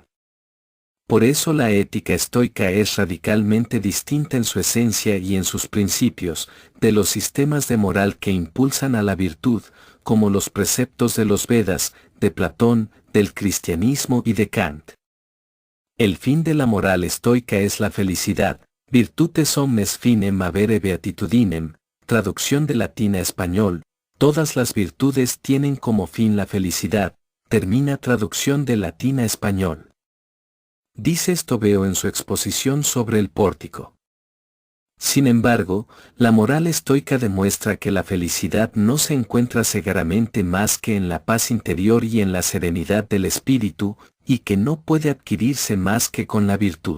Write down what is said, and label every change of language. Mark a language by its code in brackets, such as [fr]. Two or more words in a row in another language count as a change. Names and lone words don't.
[es] Por eso la ética estoica es radicalmente distinta en su esencia y en sus principios, de los sistemas de moral que impulsan a la virtud, como los preceptos de los Vedas, de Platón, del cristianismo y de Kant. El fin de la moral estoica es la felicidad, [la] virtutes omnes finem avere beatitudinem, [es] traducción de latín a español, todas las virtudes tienen como fin la felicidad, termina traducción de latín a español. Dice Estobeo en su exposición sobre el pórtico. Sin embargo, la moral estoica demuestra que la felicidad no se encuentra cegaramente más que en la paz interior y en la serenidad del espíritu, y que no puede adquirirse más que con la virtud.